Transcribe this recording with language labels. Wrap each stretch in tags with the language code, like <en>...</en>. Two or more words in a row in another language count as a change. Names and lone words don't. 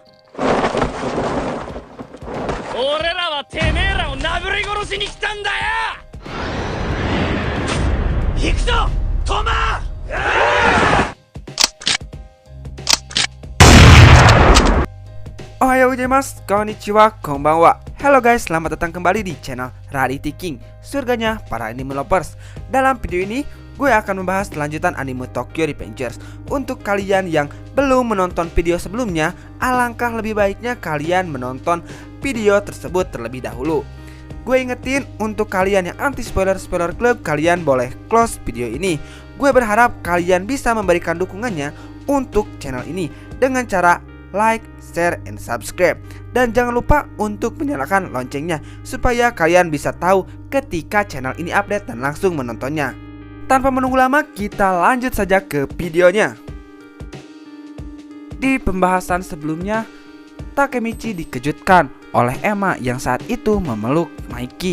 <ja>俺らはてめえらを殴り殺しに来たんだよ。行くぞトマ。おはようございます、こんにちは、こんばんは.</ja> <id>Halo guys, selamat datang kembali di channel Rarity King, surganya para</id> <en>anime lovers.</en> <id>Dalam video ini, gue akan membahas lanjutan anime Tokyo Revengers. Untuk kalian yang belum menonton video sebelumnya, alangkah lebih baiknya kalian menonton video tersebut terlebih dahulu. Gue ingetin untuk kalian yang</id> <en>anti spoiler club,</en> <id>kalian boleh close video ini. Gue berharap kalian bisa memberikan dukungannya untuk channel ini dengan cara</id> <en>like, share, and subscribe.</en> <id>Dan jangan lupa untuk menyalakan loncengnya supaya kalian bisa tahu ketika channel ini update dan langsung menontonnya. Tanpa menunggu lama, kita lanjut saja ke videonya. Di pembahasan sebelumnya, Takemichi dikejutkan oleh Emma yang saat itu memeluk Maiki.</id>